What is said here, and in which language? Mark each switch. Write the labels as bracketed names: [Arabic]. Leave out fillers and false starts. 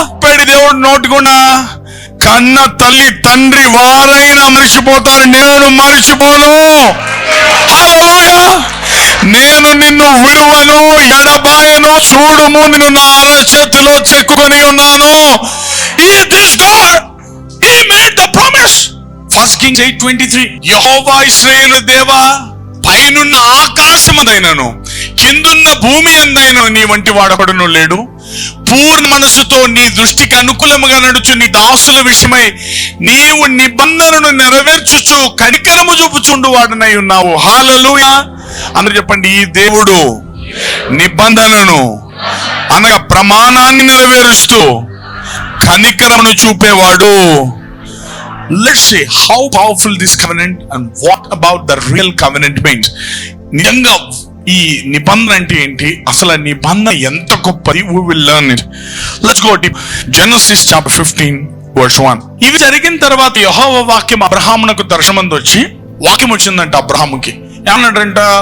[Telugu] పెడి దేవుడు నోటికుండా, కన్న తల్లి తండ్రి వారైనా మర్చిపోతారు, నేను మర్చిపోను. హల్లెలూయా. నేను నిన్ను విడువను, ఎడబాయను, చూడుము నిన్ను నా అరచేతిలో చెక్కుకొని ఉన్నాను. [English] This God, he made the promise. 1 Kings 8:23. [Telugu] యెహోవా ఇశ్రాయేలు దేవా, పైనున్న ఆకాశముదైనను కిందున్న భూమి అందైనను నీ వంటి వాడొకడును లేడు. పూర్ణ మనసుతో నీ దృష్టికి అనుకూలముగా నడుచు నీ దాసుల విషయమై నీవు నిబంధనను నెరవేర్చుచు కనికరము చూపుచుండు వాడనై ఉన్నావు. హల్లెలూయా. అందరూ చెప్పండి, ఈ దేవుడు నిబంధనను అనగా ప్రమాణాన్ని నెరవేరుస్తూ కనికరమును చూపేవాడు. [English] Let's see how powerful this covenant and what about the real covenant means. [Telugu] నిజంగా ఈ నిబంధన అంటే ఏంటి, అసలు నిబంధన ఎంత గొప్పది? [English] We will learn it. Let's go deep. [Telugu] Genesis chapter 15:1. ఇవి జరిగిన తర్వాత యెహోవా వాక్యం అబ్రహామునకు దర్శనమందు వచ్చి, వాక్యం వచ్చిందంట అబ్రహాముకి. ఏమన్నాడంట?